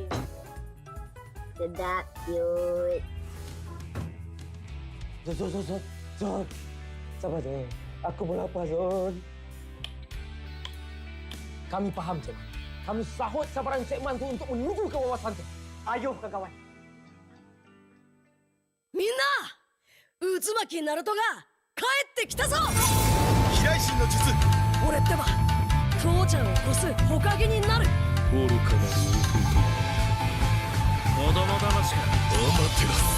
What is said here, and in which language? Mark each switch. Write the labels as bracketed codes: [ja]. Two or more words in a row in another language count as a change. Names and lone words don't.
[ms] Sedap, cute. Zon. Sabar je. Aku pun lapar, Zon. Kami faham, Cik. Kami sahut sabaran Cik Man tu untuk menuju ke wawasan tu. Ayo, kawan-kawan. [ja] Minna! Uzumaki Naruto ga kaette kita zo! 飛雷神の術! 俺ってば父ちゃんを越す火影になる! 愚かなる弟子供騙しかアマテラス